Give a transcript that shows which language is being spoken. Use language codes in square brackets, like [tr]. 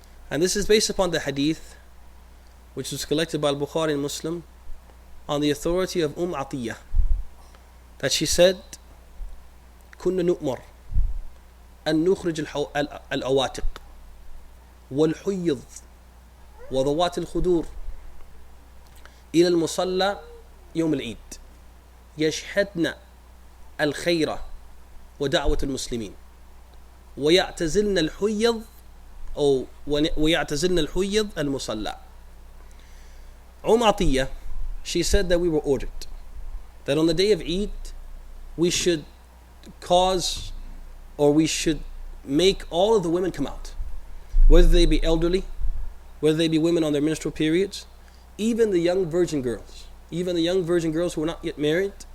[en] And this is based upon the hadith, which was collected by al-Bukhari and Muslim, on the authority of Atiyah, that she said, [ar] كنا نؤمر أن نخرج العواتق والحيض وذوات الخدور إلى المصلى يوم العيد يشهدن الخير ودعوة المسلمين ويعتزلن الحيض أو ويعتزلن الحيض المصلى. [en] Atiyah, she said that we were ordered that on the day of Eid we should cause, or we should make all of the women come out, whether they be elderly, whether they be women on their menstrual periods, even the young virgin girls, who were not yet married.